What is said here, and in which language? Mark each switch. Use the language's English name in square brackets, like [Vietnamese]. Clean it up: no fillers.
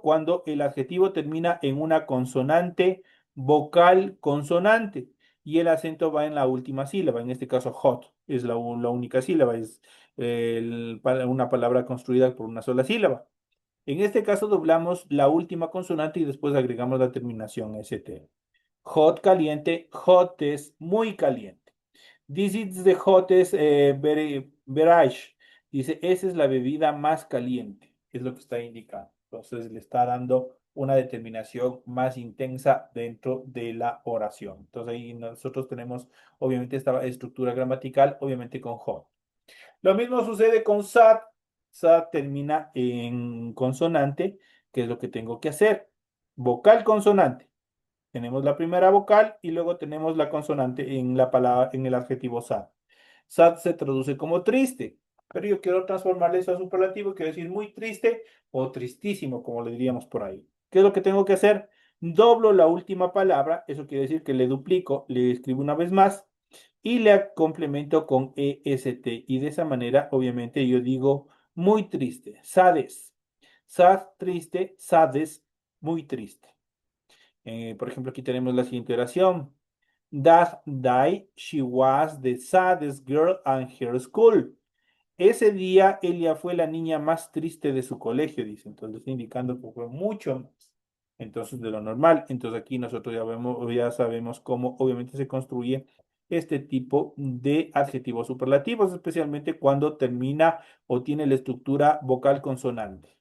[Spanish] Cuando el adjetivo termina en una consonante vocal consonante y el acento va en la última sílaba. En este caso, hot es la única sílaba, es una palabra construida por una sola sílaba. En este caso, doblamos la última consonante y después agregamos la terminación ST. Hot, caliente, hot es muy caliente. [English] This is the hottest beverage. [Spanish] Dice, esa es la bebida más caliente. Es lo que está indicando. Entonces le está dando una determinación más intensa dentro de la oración. Entonces ahí nosotros tenemos obviamente esta estructura gramatical, obviamente con hot. Lo mismo sucede con sad. Sad termina en consonante, que es lo que tengo que hacer. Vocal consonante. Tenemos la primera vocal y luego tenemos la consonante en la palabra, en el adjetivo sad. Sad se traduce como triste, pero yo quiero transformarle eso a superlativo, quiero decir muy triste o tristísimo, como le diríamos por ahí. ¿Qué es lo que tengo que hacer? Doblo la última palabra, eso quiere decir que le duplico, le escribo una vez más y le complemento con EST. Y de esa manera, obviamente, yo digo muy triste, sades. Sad, triste, sades, muy triste. Por ejemplo, aquí tenemos la siguiente oración. [English] That day she was the saddest girl in her school. [Spanish] Ese día ella fue la niña más triste de su colegio, dice. Entonces está indicando que fue mucho más. Entonces de lo normal. Entonces aquí nosotros ya sabemos cómo obviamente se construye este tipo de adjetivos superlativos, especialmente cuando termina o tiene la estructura vocal consonante.